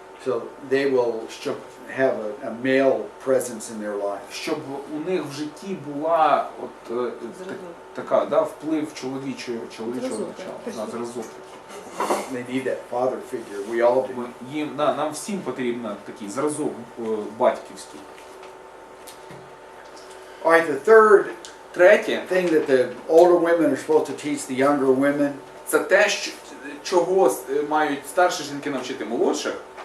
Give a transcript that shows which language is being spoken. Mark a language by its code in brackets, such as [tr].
[en] So they will have a male presence in their life. [uk] Щоб у них в житті була така, вплив чоловічого начала, зразок. [en] They need that father figure. We all do. [uk] Нам всім потрібен такий зразок батьківський. [en] All right, the third [uk] Третє, [en] thing that the older women are supposed to teach the younger women [uk] це те, чого мають старші жінки навчити молодших,